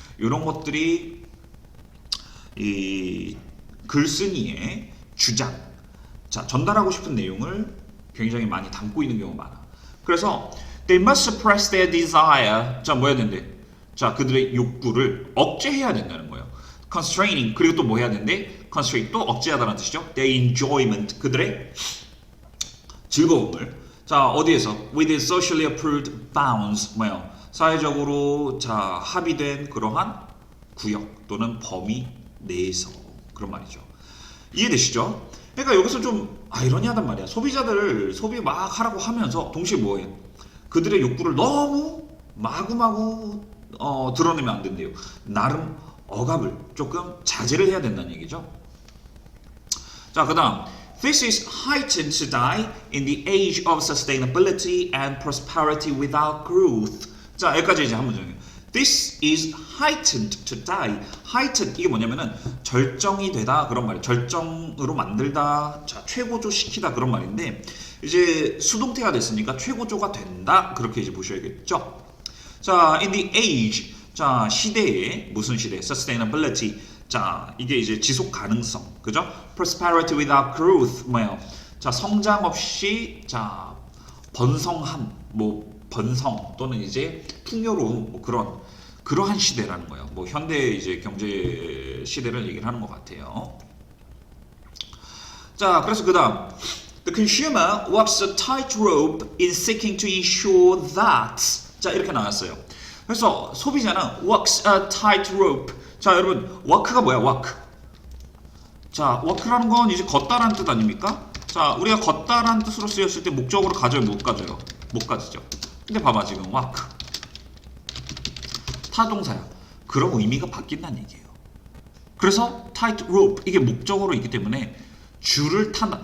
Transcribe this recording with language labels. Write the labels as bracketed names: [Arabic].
[Korean] 이런 것들이 이 글쓴이의 주장, 자 전달하고 싶은 내용을 굉장히 많이 담고 있는 경우가 많아. 그래서 [English] they must suppress their desire. [Korean] 자 뭐 해야 된대? 자 그들의 욕구를 억제해야 된다는 거예요. constraining 그리고 또 뭐 해야 된대? constrain 또 억제하다는 뜻이죠. [English] their enjoyment [Korean] 그들의 즐거움을 자 어디에서 [English] within socially approved bounds [Korean] 뭐요? 사회적으로 자 합의된 그러한 구역 또는 범위 내에서 그런 말이죠. 이해되시죠? 그러니까 여기서 좀 아이러니하단 말이야. 소비자들 소비 막 하라고 하면서 동시에 뭐해? 그들의 욕구를 너무 마구마구 드러내면 안 된대요. 나름 억압을 조금 자제를 해야 된다는 얘기죠. 자, 그 다음 [English] This is heightened today in the age of sustainability and prosperity without growth. [Korean] 자, 여기까지 이제 한 문장이에요. [English] This is heightened today. [Korean] heightened 이게 뭐냐면은 절정이 되다 그런 말이에요. 절정으로 만들다, 자 최고조 시키다 그런 말인데 이제 수동태가 됐으니까 최고조가 된다 그렇게 이제 보셔야겠죠. 자, in the age, 자 시대에 무슨 시대? [English] Sustainability. [Korean] 자 이게 이제 지속 가능성, 그죠? [English] Prosperity without growth [Korean] 뭐예요? 자 성장 없이 자 번성함, 뭐 번성 또는 이제 풍요로움 뭐 그러한 시대라는 거예요. 뭐 현대 이제 경제 시대를 얘기를 하는 것 같아요. 자, 그래서 그다음 [English] The consumer walks a tightrope in seeking to ensure that [Korean] 자 이렇게 나왔어요. 그래서 소비자는 [English] walks a tightrope. [Korean] 자, 여러분 walk가 뭐야? [English] walk. [Korean] 자, walk라는 건 이제 걷다라는 뜻 아닙니까? 자, 우리가 걷다라는 뜻으로 쓰였을 때 목적으로 가져요, 못 가져요? 못 가지죠. 근데 봐봐 지금 walk 타동사야. 그럼 의미가 바뀐다는 얘기예요. 그래서 tight rope 이게 목적어로 있기 때문에 줄을 탄다.